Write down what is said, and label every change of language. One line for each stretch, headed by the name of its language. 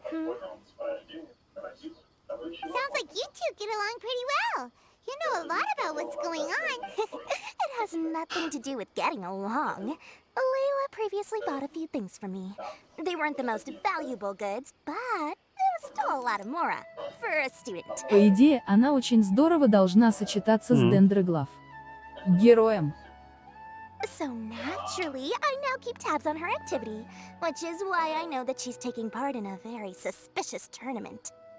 English: Sounds like you two get along pretty well. You know a lot about what's going on. It has nothing to do with getting along. Layla previously bought a few things from me. They weren't the most valuable goods, but it was lot of mora for a student.
Russian: По идее, она очень здорово должна сочетаться с Дендроглав. Героем.
English: So naturally, I now keep tabs on her activity, which is why I know that she's taking part in a very suspicious tournament.